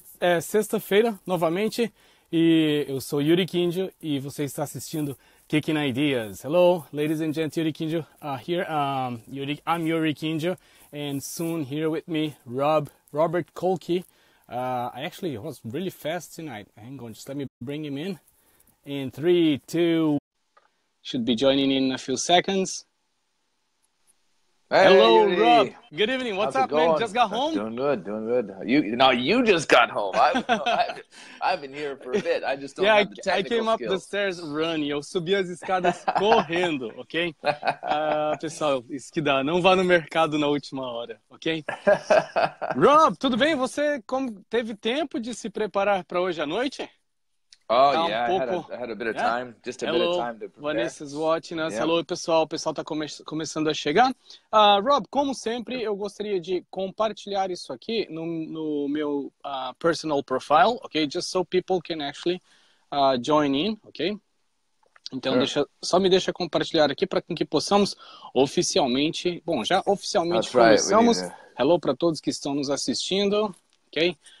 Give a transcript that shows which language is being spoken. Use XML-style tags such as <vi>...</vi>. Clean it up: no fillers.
<pt>É sexta-feira, novamente, e eu sou Yuri Kinjo e você está assistindo Kicking Ideas.</pt> <en>Hello, ladies and gents, Yuri Kinjo here. I'm Yuri Kinjo, and soon here with me, Robert Kolke. I actually was really fast tonight. Hang on, just let me bring him in. In 3, 2, should be joining in a few seconds. Hey, hello, Yuri. Rob. Good evening. What's up, man? Just got home? Doing good. You just got home. I've been here for a bit. I just don't have the technical I came up the stairs running.</en> <pt>Eu subi as escadas correndo, ok? Pessoal, isso que dá. Não vá no mercado na última hora, ok? Rob, tudo bem? Você teve tempo de se preparar para hoje à noite?</pt> <en>Oh, yeah, I had a bit of time, just a bit of time to prepare. Vanessa's watching us. Hello, pessoal.</en> <pt>O pessoal está começando a chegar. Rob, como sempre, eu gostaria de compartilhar isso aqui no meu</pt> <en>personal profile,</en> <pt>ok?</pt> <en>Just so people can actually join in, ok?</en> <pt>Então, só me deixa compartilhar aqui para que possamos oficialmente... Bom, já oficialmente começamos. Hello para todos que estão nos assistindo, ok?</pt>